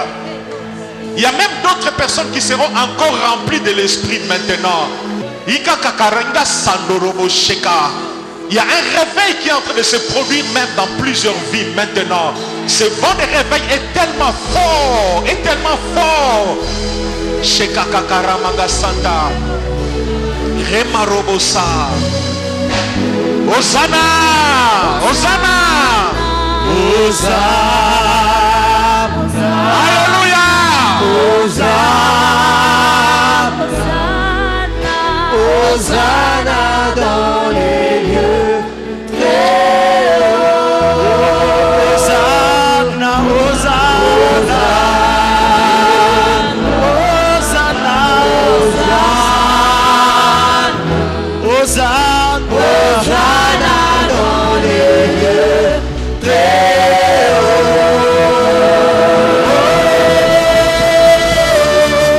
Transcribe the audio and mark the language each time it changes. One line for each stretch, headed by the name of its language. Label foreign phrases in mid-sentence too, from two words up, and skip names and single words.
French: Il y a même d'autres personnes qui seront encore remplies de l'Esprit maintenant. Il y a un réveil qui est en train de se produire même dans plusieurs vies maintenant. Ce vent de réveil est tellement fort, Shekakakaramaga Santa Remarobosa. Hosanna, Hosanna, Hosanna, Alléluia, Hosanna, Hosanna dans les lieux très hauts. Hosanna, Hosanna, Hosanna, Hosanna, Hosanna dans les lieux très hauts.